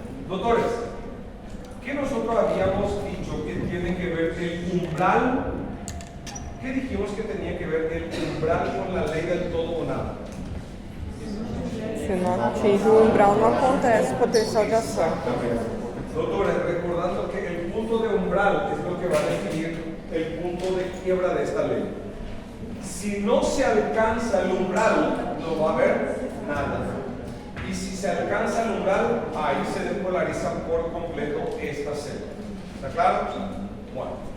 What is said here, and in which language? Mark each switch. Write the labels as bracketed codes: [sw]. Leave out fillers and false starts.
[es] Doctores, ¿qué nosotros habíamos dicho que tiene que ver el umbral? ¿Qué dijimos que tenía que ver el umbral con la ley del todo o nada? [pt] Se não atinge o umbral, não acontece potencial de ação. [es] Doctores, recordando que el punto de umbral es lo que va a definir el punto de quiebra de esta ley. Si no se alcanza el umbral, no va a haber nada. Y si se alcanza el umbral, ahí se despolariza por completo esta célula. ¿Está claro? Bueno.